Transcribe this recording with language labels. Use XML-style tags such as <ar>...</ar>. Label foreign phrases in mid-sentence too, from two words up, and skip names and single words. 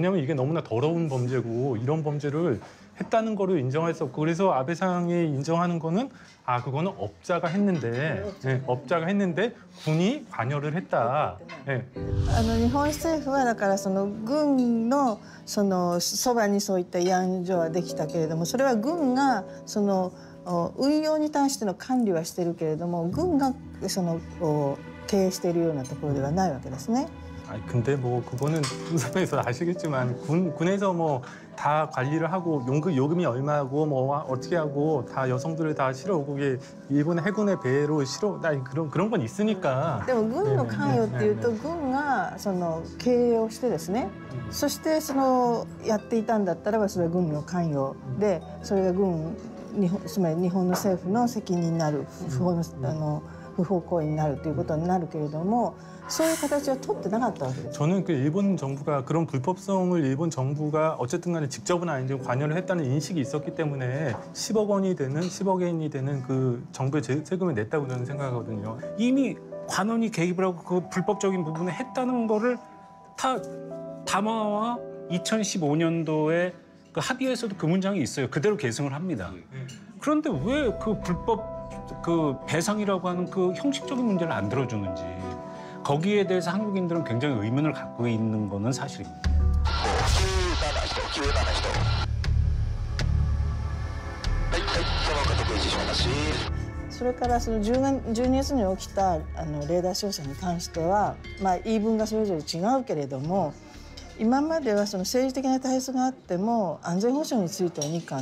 <ko>왜냐하면 이게 너무나 더러운 범죄고 이런 범죄를 했다는 거를 인정할 수 없고 그래서 아베상이 인정하는 거는 아 그거는 업자가 했는데 업자가 했는데 군이 관여를 했다.</ko> <ja>日本政府はだからその軍のそばにそういった慰安所はできたけれどもそれは軍がその運用に対しての管理はしてるけれども軍がその経営しているようなところではないわけですね。</ja> <ko>아니 근데 뭐 그거는 선배님도 아시겠지만 군에서 뭐 다 관리를 하고 요금이 얼마고 뭐 어떻게 하고 다 여성들을 다 실어오고 그게 일본 해군의 배로 실어 그런 건 있으니까.</ko> <ja>でも軍の関与っていうと軍がその経営をしてですね。そしてそのやっていたんだったらばそれは軍の関与でそれがつまり日本の政府の責任になる不法行為になるということになるけれども。そういう形は取ってなかったわけです。</ja> <ko>저는 그 일본 정부가 그런 불법성을 일본 정부가 어쨌든 간에 직접은 아닌데 관여를 했다는 인식이 있었기 때문에 10억 원이 되는 10억 엔이 되는 그 정부의 세금을 냈다고 저는 생각하거든요. 이미 관원이 개입을 하고 그 불법적인 부분을 했다는 거를 다 담화와 2015년도에 그 합의에서도 그 문장이 있어요. 그대로 계승을 합니다. 그런데 왜 그 불법 그 배상이라고 하는 그 형식적인 문제를 안 들어주는지. 거기에 대해서 한국인들은 굉장히 의문을 갖고 있는 거는 사실입니다.</ko> <ja>それからその12月に起きたレーダー照射に関しては、言い分がそれぞれ違うけれども、今まではその政治的な対立があっても安全保障については日韓</ja>